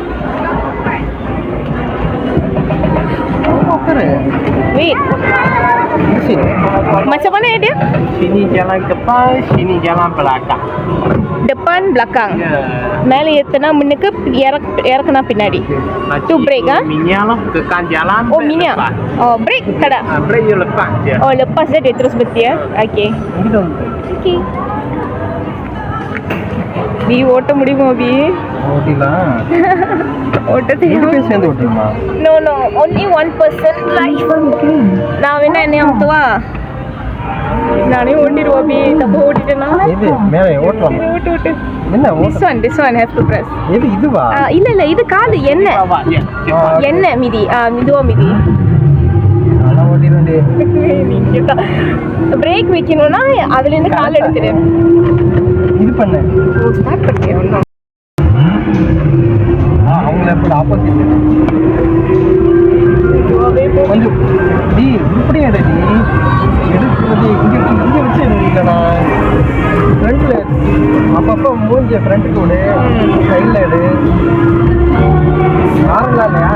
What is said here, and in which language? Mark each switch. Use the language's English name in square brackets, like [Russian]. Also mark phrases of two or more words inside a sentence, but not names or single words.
[Tamil] உட்காரு. வெயிட் [Malay] Sini. Macam mana dia? Sini jalan depan, sini jalan belakang. Depan belakang. Ya. [Tamil] மேலே ஏத்தனா முன்னுக்கு இறக்குனா பின்னாடி. [Malay] Tu break ah? Minyak lah, tekan jalan. Oh minyak. Oh break tak ada. Break you lepas je. Oh lepas dia terus berhenti ya. Okey. Okey. [Tamil] நீ ஓட்ட முடியுமா அபி? ஓட்டிலாம். ஓட்ட ரெண்டு தெரியும். பேரும் சேர்ந்து ஓட்டணுமா? [English] No no, only one person drive. [Tamil] நான் வேணா என்ன அமுத்துவா? நானே ஓட்டிடுவோம் அபி. தப்பு ஓட்டிட்டேனா? இது மேலே ஓட்டலாமா? ஓட்டு. என்ன [English] This one have to press. [Tamil] எது இதுவா? இல்ல இது காலு என்ன? [Malay] Bawa je. Cepat. [Tamil] என்ன மிதி? மிதுவா மிதி. நான் ஓட்டிடுவேன்டி. பிரேக் வைக்கணும்னா அதுல இருந்து கால் எடுத்துடு. இது பண்ணு. ஸ்டார்ட் பண்ணிட்டேன் ஒன்றும். அவங்கள எப்படி ஆப்போசிட் கொஞ்சம் டி இப்படி எடுடி எடுக்கிறது இங்கே வச்சு எடுக்கலண்ணா ஃப்ரண்ட்ல அப்பப்போ மூஞ்சி ஃப்ரண்ட்டுக்கு விடு சைடில் எடு மாறலாம் இல்லையா